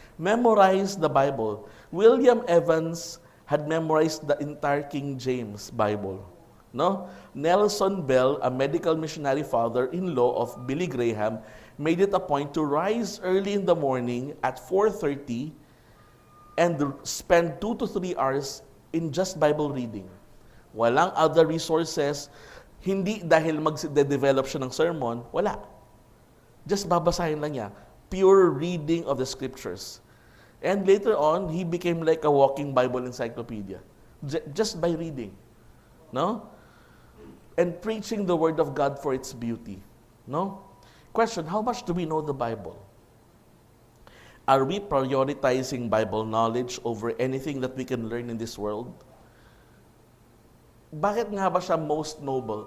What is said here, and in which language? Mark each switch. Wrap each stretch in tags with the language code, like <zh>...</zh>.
<en>Memorize the Bible. William Evans had memorized the entire King James Bible, no? Nelson Bell, a medical missionary father-in-law of Billy Graham, made it a point to rise early in the morning at 4:30 and spend 2 to 3 hours in just Bible reading.</en> <tl>Walang</tl> <en>other resources,</en> <tl>hindi dahil mag-develop siya ng sermon, wala.</tl> <en>Just</en> <tl>babasahin lang niya.</tl> <en>Pure reading of the scriptures. And later on, he became like a walking Bible encyclopedia. Just by reading. No? And preaching the word of God for its beauty. No? Question, how much do we know the Bible? Are we prioritizing Bible knowledge over anything that we can learn in this world?</en> <tl>Bakit nga ba siya</tl> <en>most noble?</en>